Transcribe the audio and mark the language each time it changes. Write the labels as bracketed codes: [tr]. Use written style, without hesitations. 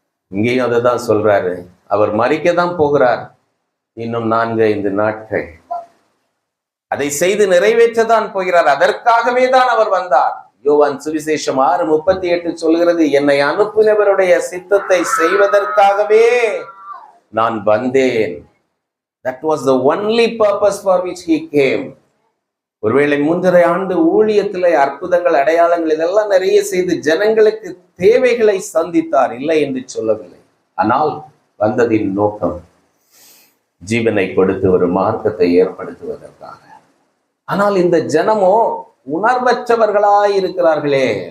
[ta] இங்கேயும் அதை தான் சொல்றாரு. அவர் மரிக்க தான் போகிறார், இன்னும் 4-5 நாட்கள் அதை செய்து நிறைவேற்றதான் போகிறார். அதற்காகவே தான் அவர் வந்தார். யோவான் சுவிசேஷம் 6:38 சொல்கிறது, என்னை அனுப்பினவருடைய சித்தத்தை செய்வதற்காகவே நான் வந்தேன். [en] That was the only purpose for which he came. [ta] ஒருவேளை 3.5 ஆண்டு ஊழியத்திலே அற்புதங்கள், அடையாளங்கள் இதெல்லாம் நிறைய செய்து ஜனங்களுக்கு தேவைகளை சந்தித்தார், இல்லை என்று சொல்லவில்லை. ஆனால் வந்ததின் நோக்கம் ஜீவனை கொடுத்து ஒரு மார்க்கத்தை ஏற்படுத்துவதற்காக. ஆனால் இந்த ஜனமோ உணர்வற்றவர்களாய் இருக்கிறார்களே.